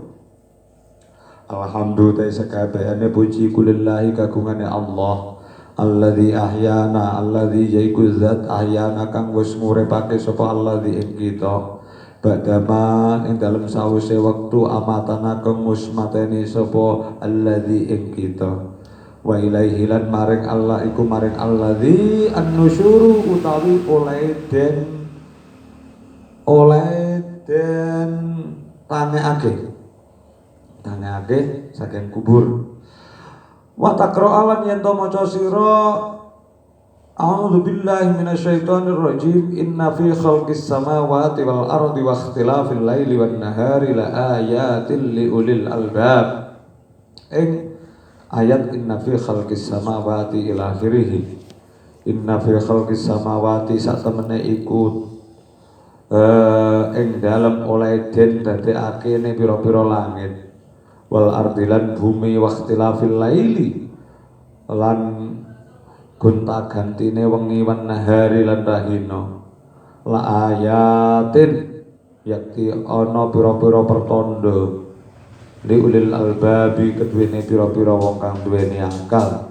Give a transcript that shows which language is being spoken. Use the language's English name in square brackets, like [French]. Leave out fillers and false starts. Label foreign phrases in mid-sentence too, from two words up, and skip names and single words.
[Javanese] Alhamdulillah sakabehane puji kulillahi kagungane Allah [Arabic] الذي أحيانا الذي [Javanese] yaiku zat ahyana kang wis nguripake sapa alladzi ing kita ba'dama ing dalem sawise wektu amatana kang wis mateni sapa alladzi ing kita [Arabic] وإليه [Javanese] lan maring Allah iku maring [Arabic] الذي النشور [Javanese] utawi oleh den tangekake saking kubur [Arabic] وتقرأ [Javanese] yen to maca sira [Arabic] أعوذ بالله من الشيطان الرجيم إن في خلق السماوات والأرض واختلاف الليل والنهار لآيات لأولي الألباب آية إن في خلق السماوات إلى آخره إن في خلق السماوات [Javanese] sak temene iku ing dalem oleh den dadekake ne pira-pira langit [Arabic] والأرض [Javanese] bumi [Arabic] واختلاف الليل [Javanese] lan gonta-gantine wengi [Arabic] والنهار [Javanese] lan rahina [Arabic] لآيات [Javanese] yakti ana pira-pira pertanda [Arabic] لأولي الألباب [Javanese] keduwene pira-pira wong kang duweni akal.